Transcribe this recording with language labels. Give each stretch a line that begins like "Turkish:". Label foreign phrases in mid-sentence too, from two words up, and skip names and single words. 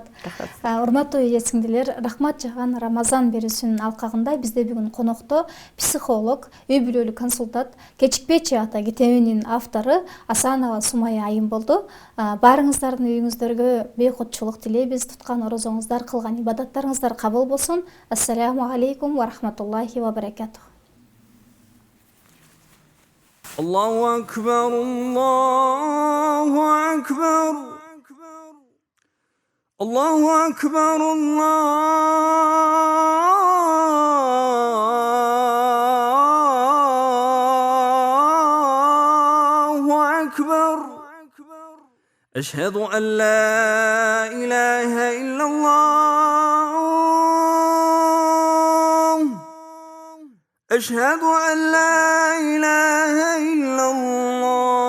Kyrgyz: Урматтуу эже сиңдилер, рахмат жаган Рамазан берүүсүнүн алкагында бизде бүгүн конокто психолог, үй бүлөлүк консультант, кечикпечи ата китебинин автору Асанова Сумая айым болду. Баарыңыздардын үйүңүздөргө бейкутчулук тилейбиз. Туткан орозоңуздар, кылган ибадаттарыңыздар кабыл болсун.
Arabic: السلام عليكم ورحمة الله وبركاته. الله أكبر، الله أكبر. الله أكبر الله أكبر أشهد أن لا إله إلا الله أشهد أن لا إله إلا الله